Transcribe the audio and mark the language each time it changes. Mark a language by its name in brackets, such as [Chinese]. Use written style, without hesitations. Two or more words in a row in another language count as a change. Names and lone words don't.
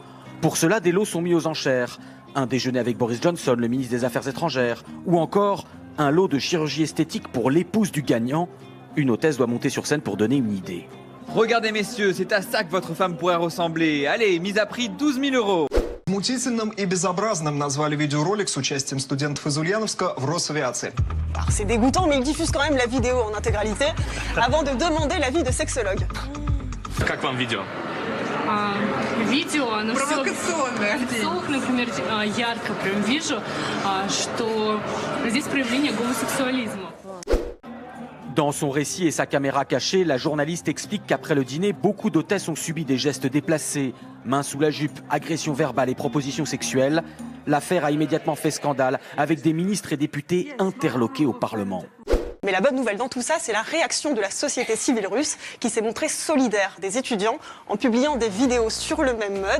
[French] Pour cela, des lots sont mis aux enchères. Un déjeuner avec Boris Johnson, le ministre des Affaires étrangères, ou encore un lot de chirurgie esthétique pour l'épouse du gagnant. Une hôtesse doit monter sur scène pour donner une idée. Regardez messieurs, c'est à ça que votre femme pourrait ressembler. Allez, mise à prix 12 000 €. [Russian] Мутительным и безобразным назвали видеоролик с участием студентов из Ульяновска в Росавиации. [French] Alors c'est dégoûtant, mais ils diffusent quand même la vidéo en intégralité avant de demander l'avis de sexologues. [Russian] Как вам видео? Видео, оно провокационное. В лицах, например, ярко прям вижу, что здесь проявление гомосексуализма. [French] Dans son récit et sa caméra cachée, la journaliste explique qu'après le dîner, beaucoup d'hôtesses ont subi des gestes déplacés, mains sous la jupe, agressions verbales et propositions sexuelles. L'affaire a immédiatement fait scandale, avec des ministres et députés interloqués au Parlement. Mais la bonne nouvelle dans tout ça, c'est la réaction de la société civile russe qui s'est montrée solidaire des étudiants en publiant des vidéos sur le même mode.